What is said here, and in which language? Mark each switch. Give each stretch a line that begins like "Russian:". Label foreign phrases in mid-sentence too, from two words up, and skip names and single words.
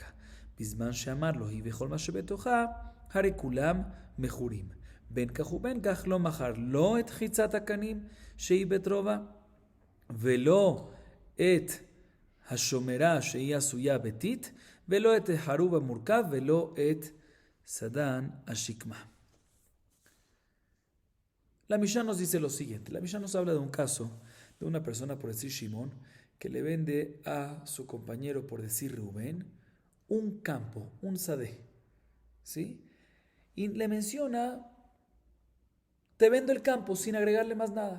Hebrew: בזמן שאמר לו, היא וכל מה שבתוכה, הרי כולם מכורים. בין כך ובין כך לא מכר לא את חיצת הקנים שהיא בטרובה, ולא את השומרה שהיא עשויה ביתית, ולא את החרוב המורכב, ולא את סדן השקמה.
Spanish: La Mishnah nos dice lo siguiente. La Mishnah nos habla de un caso de una persona, por decir Shimón, que le vende a su compañero, por decir Rubén, un campo, un sadeh, ¿sí? Y le menciona, te vendo el campo sin agregarle más nada.